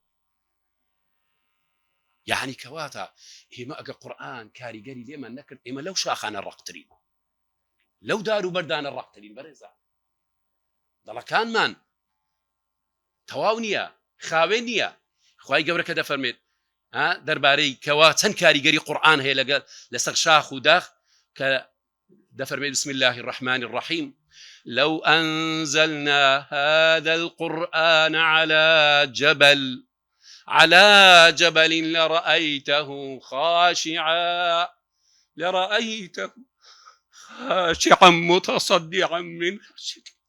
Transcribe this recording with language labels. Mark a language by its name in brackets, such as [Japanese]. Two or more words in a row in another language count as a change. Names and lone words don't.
[Central Kurdish] یعنی کەواتە ئێمە ئەگە قورئان کاریگەری لێمان نەکرد، ئێمە لەو شاخانە ڕەقترین، لەو دار و بەردانە ڕەقترین. بەڕێزان دڵەکانمان تەواو نییە، خاوێن نییە. خوای گەورە کە دەفەرمێت دەربارەی کەوا چەند کاریگەری قورئان هەیە لەسەر شاخ و داخ، کە دەفەرمێت [Arabic] بسم الله الرحمن الرحيم لو أنزلنا هذا القرآن على جبل لرأيته خاشعا متصدعا من خشية